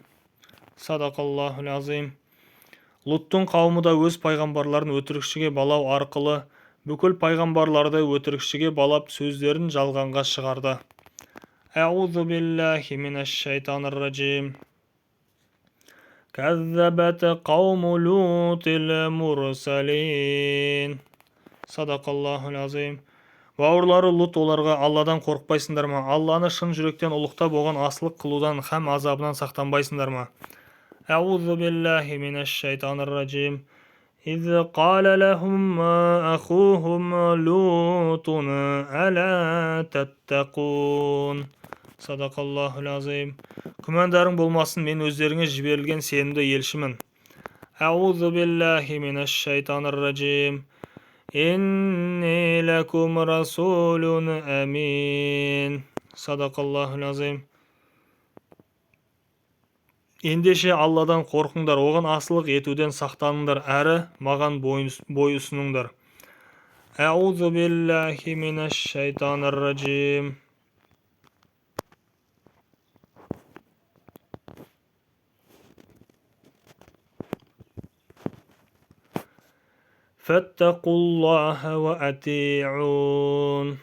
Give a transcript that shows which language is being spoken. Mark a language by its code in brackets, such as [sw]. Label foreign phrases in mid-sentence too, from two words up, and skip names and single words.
[ar] صدق الله العظيم. [kk] Луттың қауымы да өз пайғамбарларын өтірікшіге балау арқылы бүкіл пайғамбарларды өтірікшіге балап сөздерін жалғанға шығарды. [ar] أعوذ بالله من الشيطان الرجيم. كذبت قوم لوط المرسلين. صدق الله العظيم. [kk] Бауырлары Лут оларға: Алладан қорықпайсыңдар ма? Алланы шын жүректен ұлықтап оған асылық қылудан һәм азабынан сақтанбайсыңдар ма? [ar] أعوذ بالله من الشيطان الرجيم. إذ قال لهم أخوهم لوط ألا تتقون. صدق الله العظيم. [kk] Күмәндарың болмасын, мен өздеріңе жіберілген сенімді елшімін. [ar] أعوذ بالله من الشيطان الرجيم. إني لكم رسول أمين. صدق الله العظيم. [kk] Ендеше Алладан қорқыңдар, оған асылық етуден сақтаныңдар, әрі маған бой ұсыныңдар. [ar] أعوذ بالله من الشيطان الرجيم. فاتقوا الله وأطيعون.